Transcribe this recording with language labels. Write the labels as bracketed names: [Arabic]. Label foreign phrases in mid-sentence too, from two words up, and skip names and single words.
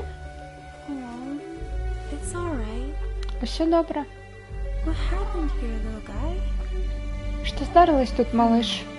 [English] Oh, It's alright. [Belarusian] Усё добра. [English] What happened here, little guy? [Belarusian] Што здарылась тут, малыш?